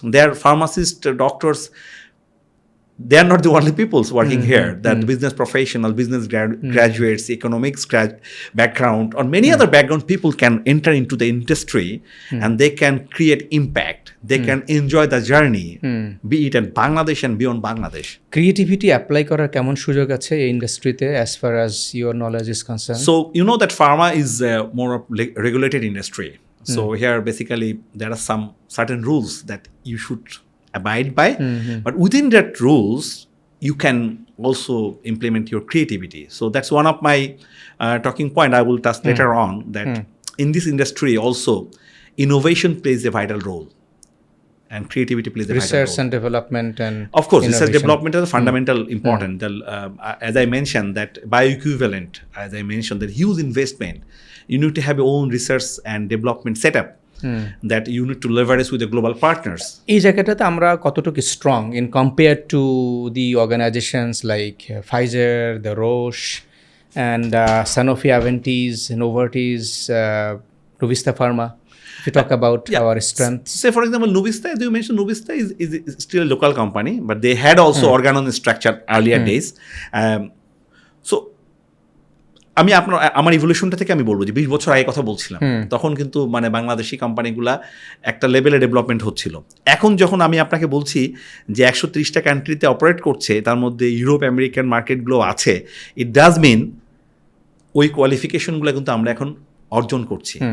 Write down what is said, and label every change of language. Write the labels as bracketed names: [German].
[English] They are pharmacists, doctors. They are not the only people working here. That business professional, business graduates, economics background, or many other background people can enter into the industry and they can create impact. They can enjoy the journey, be it in Bangladesh and beyond Bangladesh. [Bangla] Creativity apply করার কেমন সুযোগ আছে এই ইন্ডাস্ট্রিতে [English] as far as your knowledge is concerned? So you know that pharma is more of regulated industry. So here basically there are some certain rules that you should abide by, but within that rules you can also implement your creativity. So that's one of my talking point I will touch later on, that in this industry also innovation plays a vital role and creativity plays a vital role. Research and development and Of course, innovation. research development is fundamental important. As I mentioned, that bioequivalent, as I mentioned, that huge investment. You need to have your own research and development setup that you need to leverage with the global partners. [Bangla] এই জায়গাটাতে আমরা কতটুকু strong in compare to the organisations like Pfizer, the Roche, and Sanofi, Aventis, Novartis, Nuvista Pharma? [English] If you talk about our strengths. Say for example, Nuvista, as you mentioned, Nuvista is still a local company, but they had also organon structure earlier days. [Bangla] So আমি আমার ইভলিউশনটা থেকে আমি বলবো যে 20 বছর আগে কথা বলছিলাম, তখন কিন্তু মানে বাংলাদেশি কোম্পানিগুলা একটা লেভেলে ডেভেলপমেন্ট হচ্ছিল। এখন যখন আমি আপনাকে বলছি যে 130টা কান্ট্রিতে অপারেট করছে, তার মধ্যে ইউরোপ, আমেরিকান মার্কেটগুলো আছে, [English] it does mean [Bangla] ওই কোয়ালিফিকেশনগুলো কিন্তু আমরা এখন অর্জন করছি।